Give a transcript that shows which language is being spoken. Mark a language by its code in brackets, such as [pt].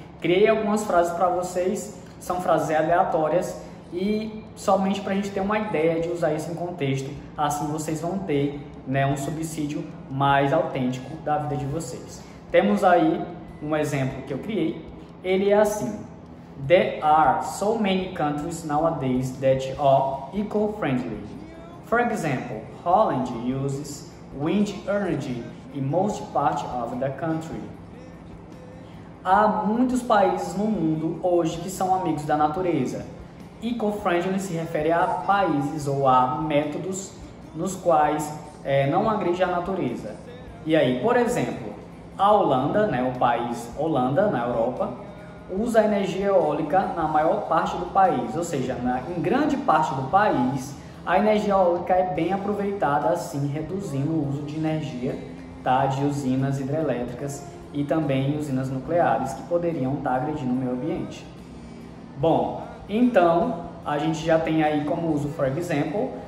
[pt] Criei algumas frases para vocês, são frases aleatórias e somente para a gente ter uma ideia de usar isso em contexto. Assim vocês vão ter, né, um subsídio mais autêntico da vida de vocês. Temos aí um exemplo que eu criei. Ele é assim. [en] There are so many countries nowadays that are eco-friendly. For example, Holland uses wind energy in most parts of the country. [pt] Há muitos países no mundo hoje que são amigos da natureza. Eco-friendly se refere a países ou a métodos nos quais não agride a natureza. E aí, por exemplo, a Holanda, né, o país Holanda, na Europa, usa a energia eólica na maior parte do país, ou seja, em grande parte do país, a energia eólica é bem aproveitada, assim, reduzindo o uso de energia, tá, de usinas hidrelétricas e também usinas nucleares que poderiam estar agredindo o meio ambiente. Bom, então a gente já tem aí como uso for example